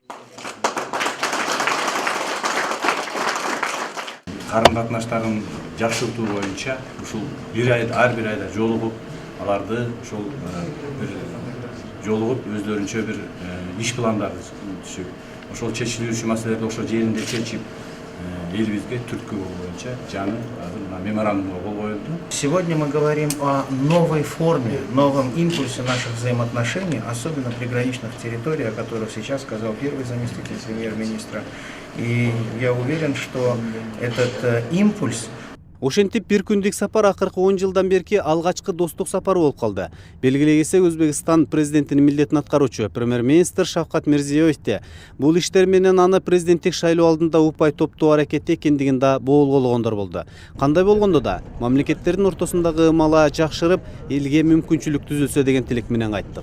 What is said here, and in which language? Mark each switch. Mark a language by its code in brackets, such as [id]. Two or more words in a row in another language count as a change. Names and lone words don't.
[ky] Карым-катнаштарын жакшыртуу боюнча ушул ар бир айда жолугуп, аларды ошол жолугуп өздөрүнчө бир иш пландарды түзүп, ошол чечилүүчү маселелерди ошол жеринде чечип, элибизге түрткү боюнча жаңы азыр мына меморандумга кол коюлду. [ru] Сегодня мы говорим о новой форме, новом импульсе наших взаимоотношений, особенно в приграничных территориях, о которых сейчас сказал первый заместитель премьер-министра. И я уверен, что этот импульс [ky] Ошентип бир күндүк сапар акыркы 10 жылдан берки алгачкы достук сапары болуп калды. Белгилей келсек, Өзбекстан президентинин милдетин аткаруучу премьер-министр Шавкат Мирзиёевди бул иштер менен аны президенттик шайлоо алдында упай топтоо аракети экендигин да боолгологондор болду. Кандай болгондо да мамлекеттердин ортосундагы ымала жакшырып, элге мүмкүнчүлүк түзүлсө деген тилек менен кайттык.